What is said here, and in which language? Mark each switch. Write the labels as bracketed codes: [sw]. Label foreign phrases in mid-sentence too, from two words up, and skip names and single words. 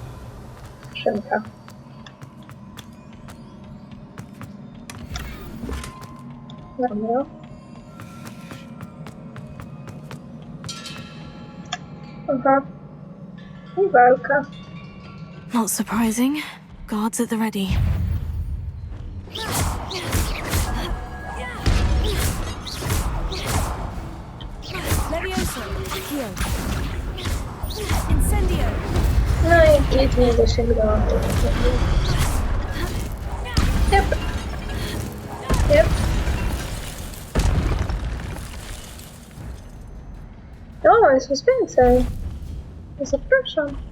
[pl] Szynka. Dobra. Aha. I walka. [en] Not surprising. Guards at the ready. [pl] Levioso, accio. Incendio. No i nic nie dosięgnęłam tego. Jep. Jep. O, jest was więcej. Zapraszam.